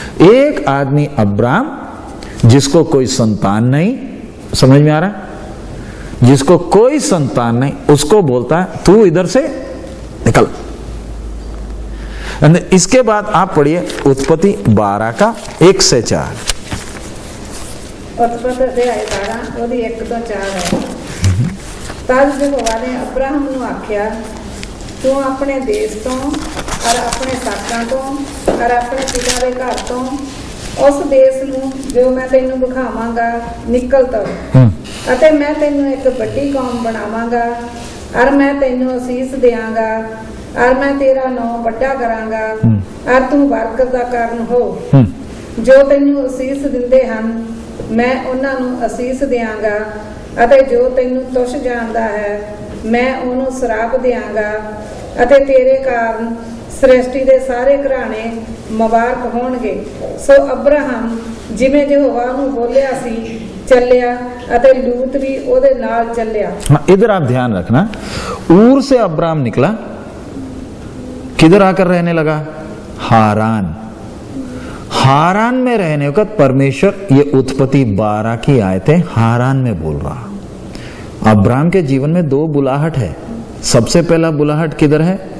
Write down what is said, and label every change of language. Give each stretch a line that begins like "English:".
Hindi: एक आदमी अब्राहम, जिसको कोई संतान नहीं, समझ में आ रहा है? जिसको कोई संतान नहीं, उसको बोलता है तू इधर से निकल। इसके बाद आप पढ़िए उत्पत्ति 12 का 1 से 4।
Punjabi: उत्पत्ति अध्याय 12 ਉਹਦੀ 1 ਤੋਂ 4 ਹੈ।
Hindi: तब यहोवा ने अब्राहम
Punjabi: ਨੂੰ ਆਖਿਆ, ਤੂੰ ਆਪਣੇ ਦੇਸ਼ ਤੋਂ ਔਰ ਆਪਣੇ ਸਾਕਾਂ ਤੋਂ ਔਰ ਆਪਣੇ ਪਿਤਾ ਦੇ ਘਰ ਤੋਂ ਉਸ ਦੇਸ਼ ਨੂੰ ਜੋ ਮੈਂ ਤੈਨੂੰ ਦਿਖਾਵਾਂਗਾ ਨਿਕਲ ਤਰ, ਅਤੇ ਮੈਂ ਤੈਨੂੰ ਇੱਕ ਵੱਡੀ ਕੌਮ ਬਣਾਵਾਂਗਾ ਔਰ ਮੈਂ ਤੈਨੂੰ ਅਸੀਸ ਦਿਆਂਗਾ ਔਰ ਮੈਂ ਤੇਰਾ ਨਾਮ ਵੱਡਾ ਕਰਾਂਗਾ ਔਰ ਤੂੰ ਬਰਕਤ ਦਾ ਕਾਰਨ ਹੋ। ਜੋ ਤੈਨੂੰ ਅਸੀਸ ਦਿੰਦੇ ਹਨ ਮੈਂ ਉਹਨਾਂ ਨੂੰ ਅਸੀਸ ਦਿਆਂਗਾ ਅਤੇ ਜੋ ਤੈਨੂੰ ਤੁਛ ਜਾਣਦਾ ਹੈ ਮੈਂ ਉਹਨੂੰ ਸਰਾਪ ਦਿਆਂਗਾ ਅਤੇ ਤੇਰੇ ਕਾਰਨ ਸ੍ਰਿਸ਼ਟੀ ਦੇ ਸਾਰੇ ਘਰਾਣੇ ਮੁਬਾਰਕ ਹੋਣਗੇ। ਸੋ ਅਬਰਾਹਮ ਜਿਵੇਂ ਯਹੋਵਾ ਨੂੰ ਬੋਲਿਆ ਸੀ ਚੱਲਿਆ ਅਤੇ लूत भी ਉਹਦੇ ਨਾਲ ਚੱਲਿਆ।
Hindi: इधर आप ध्यान रखना, ऊर से अब्राहम निकला, किधर आकर रहने लगा? हारान। हारान में रहने वक्त परमेश्वर, ये उत्पत्ति 12 की आयतें हारान में बोल रहा। अब्राहम के जीवन में 2 बुलाहट है। सबसे पहला बुलाहट किधर है?